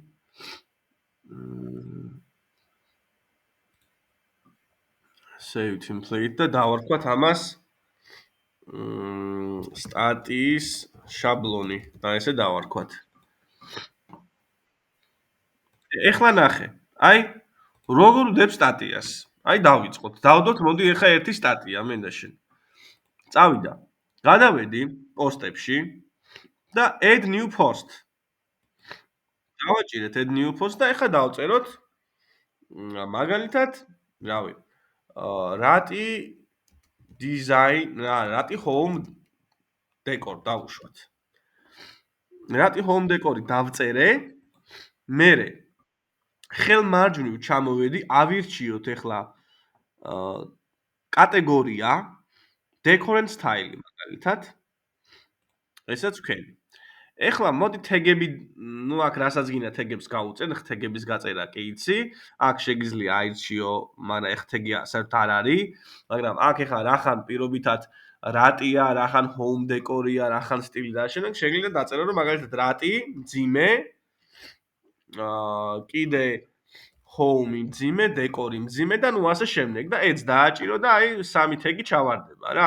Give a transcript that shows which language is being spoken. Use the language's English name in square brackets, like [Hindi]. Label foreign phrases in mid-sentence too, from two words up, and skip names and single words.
[English] save template [Georgian] და დავარქვათ ამას სტატიის შაბლონი და ესე დავარქვათ. ეხლა ნახე. აი როგორ ვდებ სტატიას. აი დავიწყოთ. დავდოთ, მოდი ეხლა ერთი სტატია მე და შენ. წავიდა. გადავედი პოსტებში და [English] add new post. [Georgian] დავაჭირეთ [English] add new post [Georgian] და ეხლა დავწეროთ მაგალითად, რავი, [English] rati design, rati home decor დავუშვათ. rati home decor- [Georgian] ი დავწერე. მე ხელმარჯვნივ ჩამოვედი, ავირჩიოთ ეხლა კატეგორია [English] decor and style [Georgian] მაგალითად. ესაც ვქენი. ეხლა მოდი თეგები, ნუ აქ რასაც გინდა თეგებს გავუწერ, თეგების გაწერა კი იცი. აქ შეგიძლია აირჩიო, მაგრამ ეხ თეგი საერთოდ არ არის, მაგრამ აქ ეხლა რახან პირობითად რატია, რახან [English] home decor- [Georgian] ია, რახან სტილი დაშენე, შეგიძლია დაწერო რომ მაგალითად რატი, მძიმე, კიდე home მძიმე, decor მძიმე და ნუ ასე შემდეგ და ეც დააჭირო და აი სამი თეგი ჩავარდება რა.